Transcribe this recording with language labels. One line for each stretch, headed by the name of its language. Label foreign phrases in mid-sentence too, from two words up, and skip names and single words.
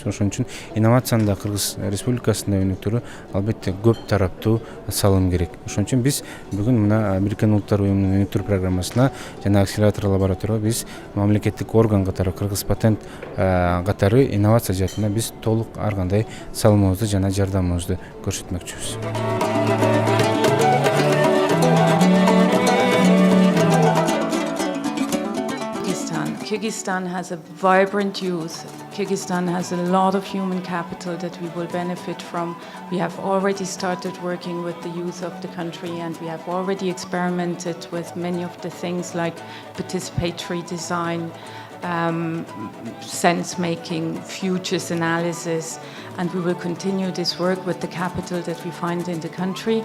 Kyrgyz: Ошон үчүн инновацияны да Кыргыз Республикасында өнүктүрүү албетте көп тараптуу салым керек. Ошон үчүн биз бүгүн мына Бириккен Улуттар Уюмунун өнүктүрүү программасына жана акселератор лабораторияга биз мамлекеттик орган катары Кыргыз патент катары инновация жаатында биз толук ар кандай салымыбызды жана жардамыбызды көрсөтмөкчүбүз.
English: Kyrgyzstan has a vibrant youth. Kyrgyzstan has a lot of human capital that we will benefit from. We have already started working with the youth of the country, and we have already experimented with many of the things like participatory design, sense-making, futures analysis, and we will continue this work with the capital that we find in the country.